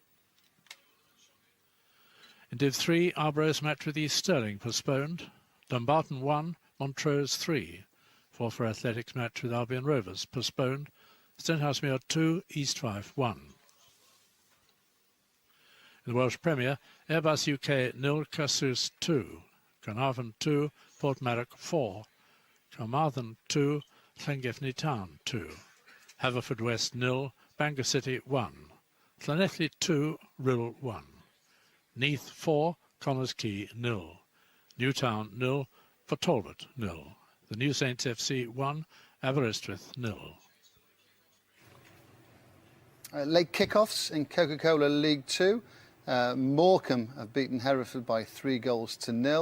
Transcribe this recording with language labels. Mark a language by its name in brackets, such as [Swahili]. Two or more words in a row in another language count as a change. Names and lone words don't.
[English] In Div 3, Arborough's match with East Stirling postponed. Dumbarton 1, Montrose 3. Forfar Athletics match with Albion Rovers postponed. Stenhousemuir 2, East Fife 1. In the Welsh Premier, Airbus UK 0, Cassius 2. Carnarvon 2, Portmarnock 4. Carmarthen 2, Llangefni Town 2. Haverfordwest 0, Bangor City 1. Llanelli 2, Rhyl 1. Neath 4, Connors Quay 0. Newtown 0, for Talbot 0. The New Saints FC 1, Aberystwyth 0. Late kickoffs in Coca-Cola League 2. Morecambe have beaten Hereford by 3-0.